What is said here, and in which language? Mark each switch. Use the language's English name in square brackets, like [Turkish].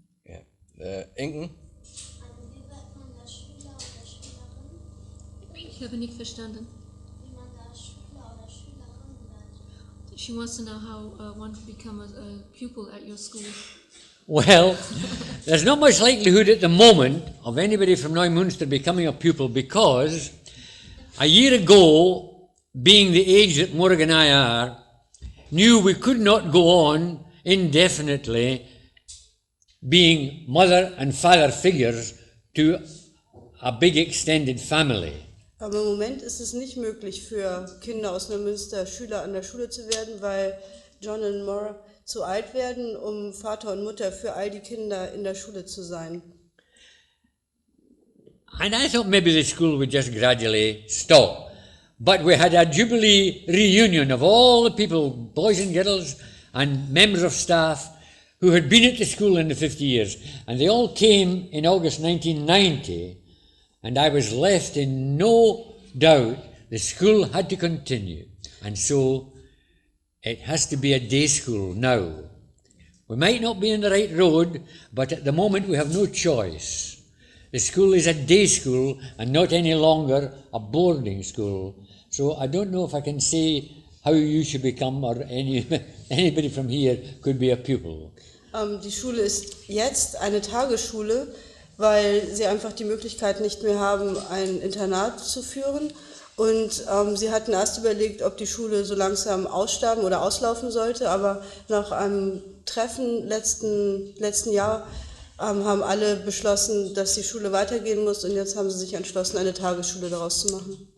[German] Ja. Inken? Wie wird man da Schüler oder Schülerin? Ich habe nicht verstanden. Wie man da Schüler oder Schülerin wird? [English] She wants to know how one can become a pupil at your school. Well, there's not much likelihood at the moment of anybody from Neumünster becoming a pupil because a year ago, being the age that Morag and I are, knew we could not go on indefinitely being mother and father figures to a big extended family. [German] Aber im Moment ist es nicht möglich für Kinder aus Neumünster Schüler an der Schule zu werden, weil John und Morag zu alt werden, um Vater und Mutter für all die Kinder in der Schule zu sein. [English] And I thought maybe the school would just gradually stop. But we had a Jubilee reunion of all the people, boys and girls and members of staff who had been at the school in the 50 years. And they all came in August 1990 and I was left in no doubt the school had to continue. And so it has to be a day school now. We might not be on the right road, but at the moment we have no choice. The school is a day school and not any longer a boarding school. So I don't know if I can say how you should become or anybody from here could be a pupil. [German] Die Schule ist jetzt eine Tagesschule, weil sie einfach die Möglichkeit nicht mehr haben, ein Internat zu führen. Und sie hatten erst überlegt, ob die Schule so langsam aussterben oder auslaufen sollte, aber nach einem Treffen letzten Jahr haben alle beschlossen, dass die Schule weitergehen muss und jetzt haben sie sich entschlossen, eine Tagesschule daraus zu machen.